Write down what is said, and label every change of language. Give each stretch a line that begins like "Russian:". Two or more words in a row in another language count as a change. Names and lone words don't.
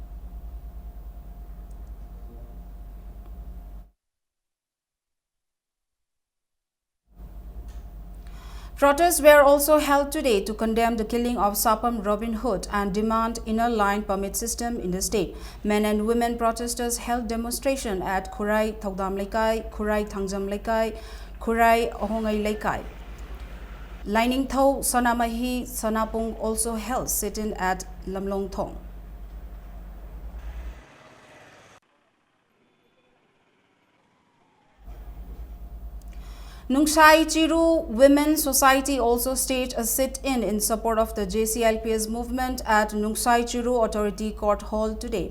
English: Protests were also held today to condemn the killing of Sapam Robin Hood and demand inner line permit system in the state. Men and women protesters held demonstration at Khurai Thaudam Laikai, Khurai Thangjam Laikai, Khurai Ohongai Laikai. Lining Thau Sanamahi Sanapung also held sit-in at Lamlong Thong. Nungsai Chiru Women's Society also staged a sit-in in support of the JCLPS movement at Nungsai Chiru Authority Court Hall today.